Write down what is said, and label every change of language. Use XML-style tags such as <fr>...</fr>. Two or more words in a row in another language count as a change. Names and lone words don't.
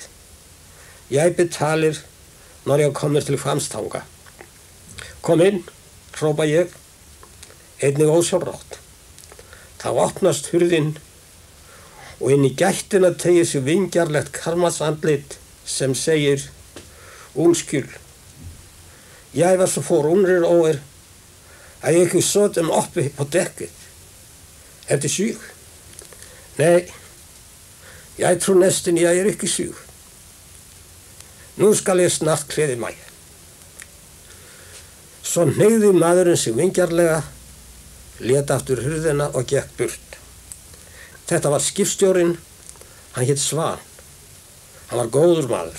<is>Ég betalir når ég komir til Hvammstanga. Kom inn, hrópa ég, einnig ósjálfrátt. Þá opnast hurðin og inn í gættina tegir sig vingjarlegt karlmannsandlit sem segir undskyld.</is> <da>Jeg var så forundret over at jeg ikke så dem oppe på dekket. Er du syg? Nei, jeg tror næsten jeg er ikke syg.</da> <is>Nú skal ég snart klæði mig. Svo hneigði maðurinn sig vingjarlega, lét aftur hurðina og gekk burt. Þetta var skipstjórinn, hann hét Svan. Hann var góður maður.</is>